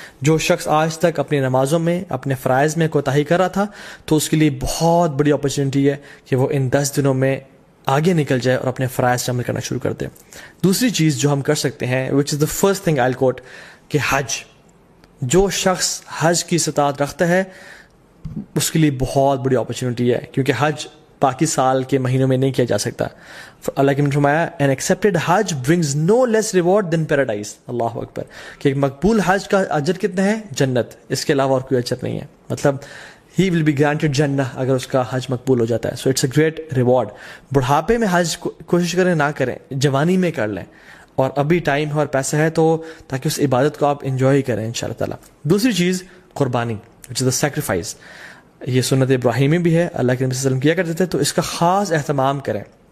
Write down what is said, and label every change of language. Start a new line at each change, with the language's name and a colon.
Urdu: جو شخص آج تک اپنی نمازوں میں اپنے فرائض میں کوتاہی کر رہا تھا, تو اس کے لیے بہت بڑی اپرچونٹی ہے کہ وہ ان 10 دنوں میں آگے نکل جائے اور اپنے فرائض سے عمل کرنا شروع کر دے. دوسری چیز جو ہم کر سکتے ہیں,
English: which is the first thing I quote,
Urdu: کہ حج. جو شخص حج کی استطاعت رکھتا ہے اس کے لیے بہت بڑی اپرچونٹی ہے, کیونکہ حج باقی سال کے مہینوں میں نہیں کیا جا سکتا. اللہ کے نے فرمایا
English: an accepted Hajj brings no less reward than paradise.
Urdu: اللہ اکبر, کہ ایک مقبول حج کا اجر کتنا ہے؟ جنت, اس کے علاوہ اور کوئی اجر نہیں ہے. مطلب
English: he will be granted
Urdu: جنہ اگر اس کا حج مقبول ہو جاتا ہے.
English: So it's a great reward.
Urdu: بڑھاپے میں حج کوشش کریں نہ کریں, جوانی میں کر لیں, اور ابھی ٹائم ہے اور پیسہ ہے تو تاکہ اس عبادت کو آپ انجوائے کریں انشاءاللہ تعالیٰ. دوسری چیز قربانی,
English: which is the sacrifice.
Urdu: یہ سنت ابراہیمی بھی ہے, اللہ کے نبی صلی اللہ علیہ وسلم کیا کرتے تھے, تو اس کا خاص اہتمام کریں.